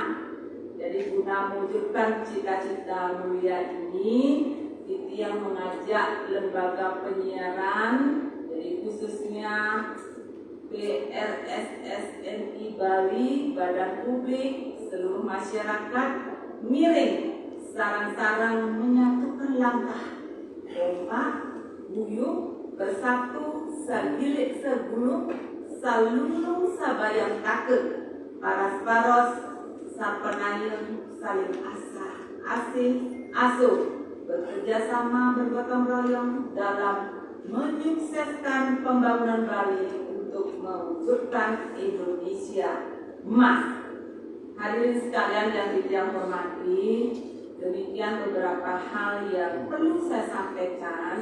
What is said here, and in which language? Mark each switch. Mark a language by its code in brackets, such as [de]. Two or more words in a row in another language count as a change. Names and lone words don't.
[id] Jadi guna mewujudkan cita-cita mulia ini, Titi yang mengajak lembaga penyiaran, jadi khususnya PRSSNI Bali, Badan Publik, seluruh masyarakat miring sarang-sarang menyatukan langkah, kompak, guyup, bersatu, [ban] sagilik segulung, salulung sabayang takut, paras-paros, sapenayun, saling asa, [id] asuh bekerja sama bergotong royong dalam menyukseskan pembangunan Bali untuk mewujudkan Indonesia emas. Hadirin sekalian yang hormati, demikian beberapa hal yang perlu saya sampaikan.